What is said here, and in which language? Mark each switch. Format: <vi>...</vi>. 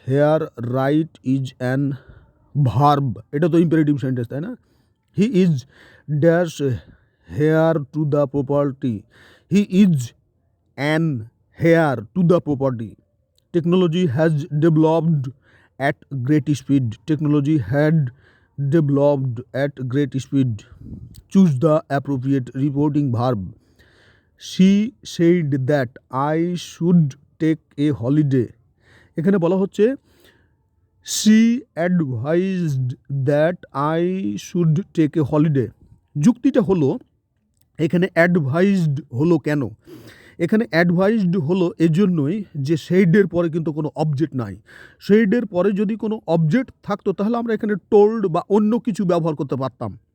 <en>Here write is an verb.</en> <bn>এটা তো imperative sentence, তাই না?</bn> <en>He is dash heir to the property. He is an heir to the property. Technology has developed at great speed. Technology had developed at great speed. Choose the appropriate reporting verb. She said that I should take a holiday.</en> <bn>এখানে বলা হচ্ছে</bn> <en>She advised that I should take a holiday.</en> <bn>যুক্তিটা হলো এখানে অ্যাডভাইজড হলো কেন? এখানে advised হলো এজন্যই যে সেইডের পরে কিন্তু কোনো অবজেক্ট নাই। সেইডের পরে যদি কোনো অবজেক্ট থাকতো তাহলে আমরা এখানে টোল্ড বা অন্য কিছু ব্যবহার করতে পারতাম।</bn>